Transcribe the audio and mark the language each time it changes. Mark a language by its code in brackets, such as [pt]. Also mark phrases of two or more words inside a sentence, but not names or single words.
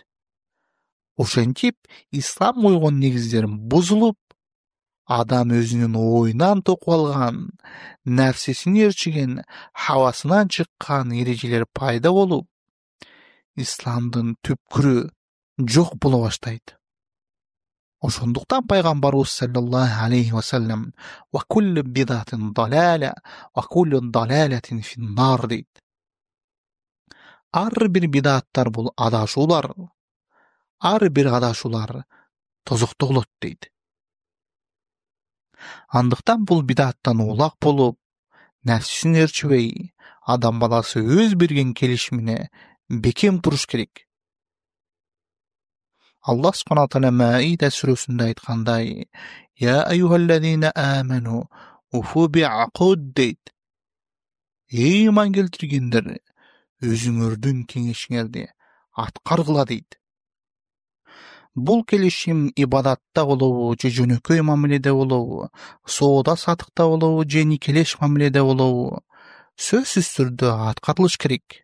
[ky] Ошентип ислам койгон негиздер бузулуп, адам өзүнүн оюнан токуп алган, нерсесин ээрчиген, хавасынан чыккан эрежелер пайда болуп, исламдын түпкүрү жок боло баштайт. Ошондуктан пайгамбарыбыз [ar] صلى الله عليه وسلم وكل بدعة ضلالة وكل ضلالة في النار" дейт. [ky] Ар бир бидаттар бул адашуулар, ар бир адашуулар тозокто болот дейт. Андыктан бул бидаттан улак болуп, нәфсисин ээрчибей, адам баласы өз берген келишимине бекем туруш керек. [ar] الله سبحانه وتعالى [ky] Маида сүрөсүндө айткандай: [ar] "يا أيها الذين آمنوا أوفوا بالعقود" дейт. [ky] Эй иман келтиргендер, өзүңөрдүн кеңешиңерди аткаргыла дейт. Бул келишим ибадатта болобу, же жөнөкөй мамиледе болобу, соода сатыкта болобу, же никелеш мамиледе болобу, сөзсүз түрдө аткарылыш керек.